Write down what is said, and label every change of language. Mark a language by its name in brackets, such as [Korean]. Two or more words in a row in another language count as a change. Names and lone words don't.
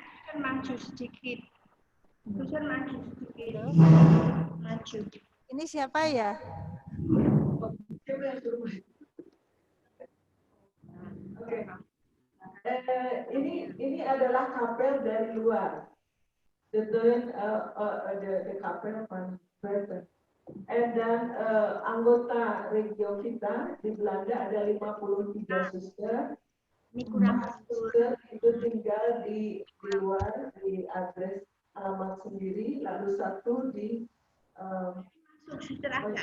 [Indonesian] Suster maju sedikit. Suster maju sedikit. Maju. Ini siapa ya? Siapa yang suruh? Oke. Ini adalah kapel dari luar. [Dutch] The kapel van Bretten. [Indonesian] Dan anggota regio kita di Belanda ada 53 suster. Ini kurang Suster itu tinggal di luar di address alamat sendiri, lalu satu di suster agak